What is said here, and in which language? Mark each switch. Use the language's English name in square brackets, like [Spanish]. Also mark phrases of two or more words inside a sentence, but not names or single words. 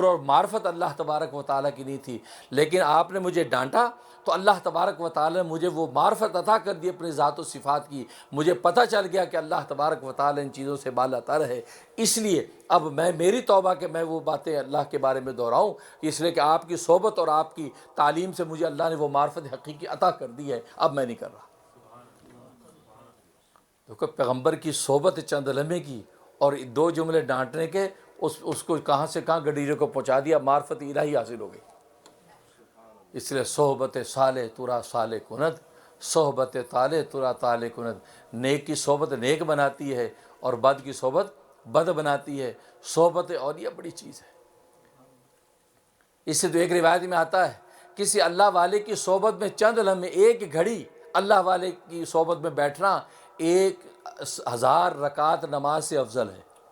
[Urdu] اور معرفت [Arabic] اللہ تبارک و تعالیٰ [Urdu] کی نہیں تھی، لیکن آپ نے مجھے ڈانٹا تو [Arabic] اللہ تبارک و تعالیٰ [Urdu] نے مجھے وہ معرفت عطا کر دی اپنی ذات و صفات کی، مجھے پتہ چل گیا کہ [Arabic] اللہ تبارک و تعالیٰ [Urdu] ان چیزوں سے بالا تر ہے، اس لیے اب میری توبہ کہ میں وہ باتیں اللہ کے بارے میں دہراؤں، اس لیے کہ آپ کی صحبت اور آپ کی تعلیم سے مجھے اللہ نے وہ معرفت حقیقی عطا کر دی ہے، اب میں نہیں کر رہا۔ دیکھو پیغمبر کی صحبت چند لمحے کی اور دو جملے ڈانٹنے کے اس کو کہاں سے کہاں گڈیرے کو پہنچا دیا، معرفت الہی حاصل ہو گئی۔ اس لیے [Persian] صحبت صالح ترا صالح کند، صحبت طالح ترا طالح کند۔ [Urdu] نیک کی صحبت نیک بناتی ہے اور بد کی صحبت بد بناتی ہے۔ صحبت اولیاء بڑی چیز ہے۔ اس سے تو ایک روایت میں آتا ہے کسی اللہ والے کی صحبت میں چند لمحے، ایک گھڑی اللہ والے کی صحبت میں بیٹھنا 1000 رکعت نماز سے افضل ہے۔